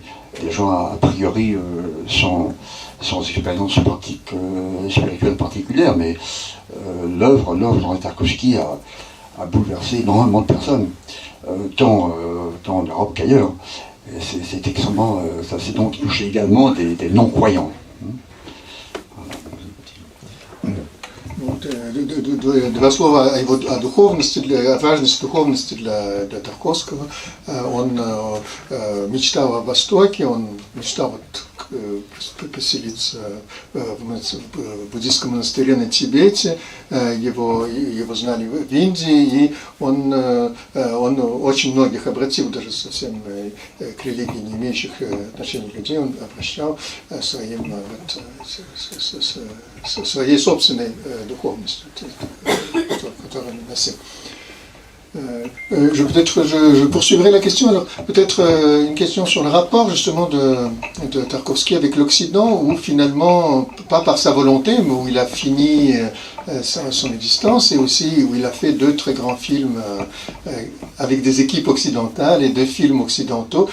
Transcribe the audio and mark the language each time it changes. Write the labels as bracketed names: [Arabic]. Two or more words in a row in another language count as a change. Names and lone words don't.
[French] Des gens a priori sans expérience spirituelle particulière, mais l'œuvre d'André Tarkovsky a bouleversé énormément de personnes, tant en Europe qu'ailleurs. C'est extrêmement, ça s'est donc touché également des non-croyants. [Russian] Два слова о духовности, о важности духовности для Тарковского. Он мечтал о Востоке, он мечтал поселиться в буддийском монастыре на Тибете. Его знали в Индии, и он очень многих обратил, даже совсем к религии не имеющих отношения людей, он обращал своей собственной духовностью, которую он носил. [French] Je poursuivrai la question. Alors, peut-être une question sur le rapport justement de Tarkovsky avec l'Occident, où finalement, pas par sa volonté, mais où il a fini son existence, et aussi où il a fait 2 très grands films avec des équipes occidentales et 2 films occidentaux.